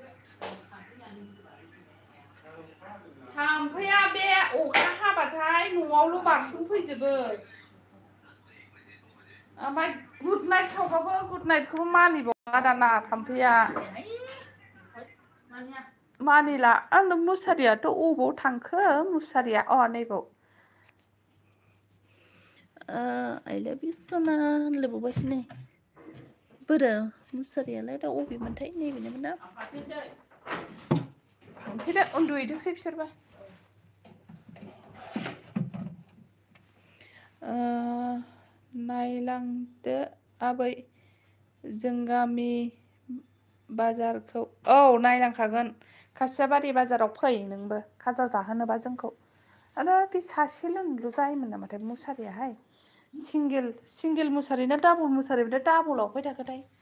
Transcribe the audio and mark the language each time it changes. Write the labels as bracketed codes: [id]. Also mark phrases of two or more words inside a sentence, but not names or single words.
[brx] थाम्फैया बे अखा हाबाथाय न'आवल' बारसन फैजोबो ओमफ्राय [en] good night [brx] सावबाबो गुड नाइटखौबो मानिबावा दाना थाम्फैया मानिला आंनो मुसारियाथ' अबाव थांखो मुसारिया नैबाव [en] I love you [brx] सना लोबबायसो नै बोरो मुसारियालाय दा अबेमोनथाय नैबेनोमोन ना थांफैदो उन्दुहैदोंसै बिसोरबा नायलांदो आबै जों गामि बाजारखौ नायलांखागोन खासियाबारि बाजाराव फै नोंबो खाजा जाहोनोबा जोंखौ आरो बे सासेल' जायोमोन नामाथाय मुसारियाहाय सिंगेल मुसारि ना डाबल मुसारि बिदा डाबलाव फै थाखोथाय